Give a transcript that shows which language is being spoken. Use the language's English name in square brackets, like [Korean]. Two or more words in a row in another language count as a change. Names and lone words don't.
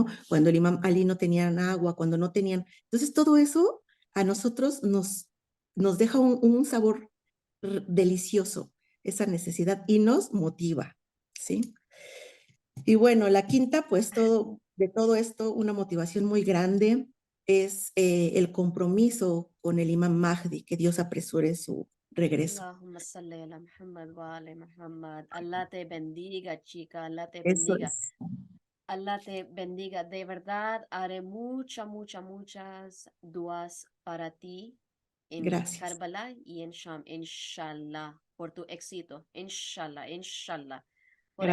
[Spanish] Cuando el imam Ali no tenían agua, cuando no tenían. Entonces, todo eso a nosotros nos deja un sabor delicioso, esa necesidad, y nos motiva, ¿sí? Y bueno, la quinta, pues de todo esto, una motivación muy grande es el compromiso con el imam Mahdi, que Dios apresure su regreso. [Arabic] اللهم صل على محمد وعلى محمد. [Spanish] Allah te bendiga, chica. Allah te Eso bendiga. es. Allah te bendiga. De verdad, haré muchas duas para ti en Gracias. Karbala y en Sham, inshallah, por tu éxito, [Arabic] إن شاء الله، إن شاء الله, [Spanish] por